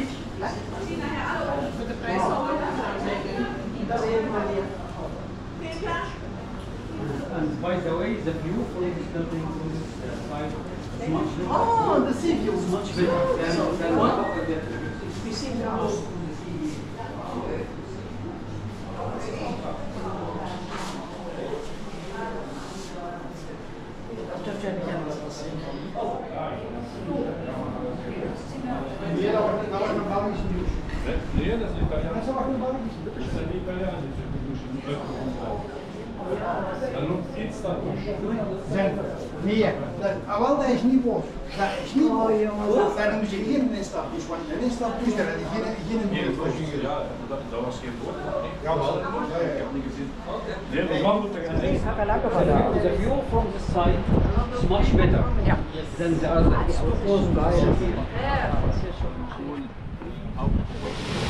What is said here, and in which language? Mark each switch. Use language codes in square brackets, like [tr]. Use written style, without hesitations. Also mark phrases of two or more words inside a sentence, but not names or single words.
[nl] Met de prijs al. Dat is een manier. [en] And by the way, the view from this building to this side is much better. Oh, the sea view. It's much better than what We see now. [nl] Dat heb ik helemaal wel zien. Nee, [de] das ist Italiener. Das ist ein Italiener. [nl] Nee, dat is niet woord. Dat is niet woord. Daar noemen ze geen instapjes, want een instapje is er geen woord. Ja, dat was geen woord. Jawel. Ik heb niet gezien. Nee, maar man moet er [en] The view from the side is much better than the other. It's too close by.